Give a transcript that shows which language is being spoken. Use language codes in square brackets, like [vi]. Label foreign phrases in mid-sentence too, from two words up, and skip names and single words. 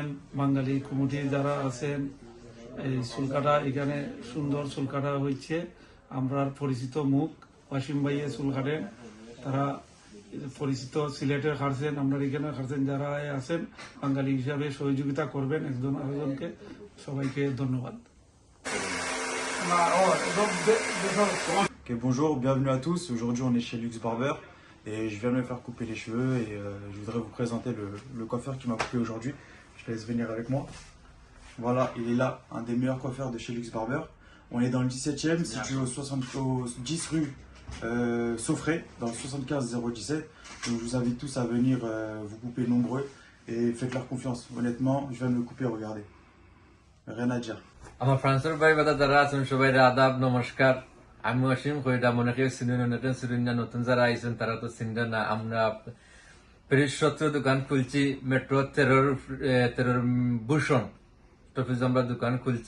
[bn] বাঙালি কমিটি যারা আছেন, এই চুলকাটা এখানে সুন্দর চুলকাটা হয়েছে। আমরা পরিচিত মুখ ওয়াসিম ভাইয়ে চুল কাটেন, তারা পরিচিত সিলেটের খারছেন, আমরা এখানে খারছেন। যারা আছেন বাঙালি হিসাবে সহযোগিতা করবেন একজন আরেকজনকে। সবাইকে ধন্যবাদ। [fr] Ok, bonjour, bienvenue à tous. Aujourd'hui, on est chez Lux Barber et je viens de me faire couper les cheveux et je voudrais vous présenter le coiffeur qui m'a coupé aujourd'hui. Je te laisse venir avec moi. Voilà, il est là, un des meilleurs coiffeurs de chez Lux Barber. On est dans le 17e, situé au 10 rue Souffret, dans le 75 017. Donc je vous invite tous à venir vous couper nombreux et faites leur confiance. Honnêtement, je viens de me couper, regardez. Rien à dire. [bn] আমার ফ্রান্সের ভাই বাদা যারা আছেন সবাই আদাব নমস্কার। আমি অসীম কইরা মনে কেউ চিনেন নতুন চিনেন না, নতুন যারা আইছেন তারা তো চিনবেন না। আমরা প্যারিস 17 দোকান খুলছি, মেট্রো 13 ভূষণ টফিস আমরা দোকান খুলছি।